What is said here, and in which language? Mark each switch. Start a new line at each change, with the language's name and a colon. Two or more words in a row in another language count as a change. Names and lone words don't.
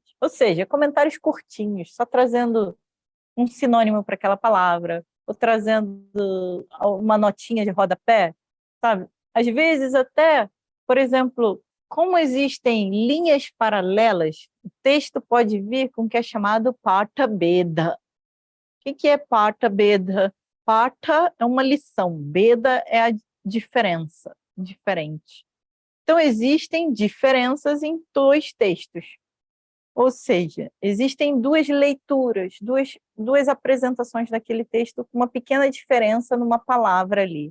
Portuguese: Ou seja, comentários curtinhos, só trazendo um sinônimo para aquela palavra, ou trazendo uma notinha de rodapé, sabe? Às vezes até, por exemplo, como existem linhas paralelas, o texto pode vir com o que é chamado
Sanskrit: parta beda.
Portuguese: O que é
Sanskrit: parta beda?
Portuguese: Parta é uma lição, beda é a diferença, diferente. Então, existem diferenças em dois textos. Ou seja, existem duas leituras, duas apresentações daquele texto com uma pequena diferença numa palavra ali.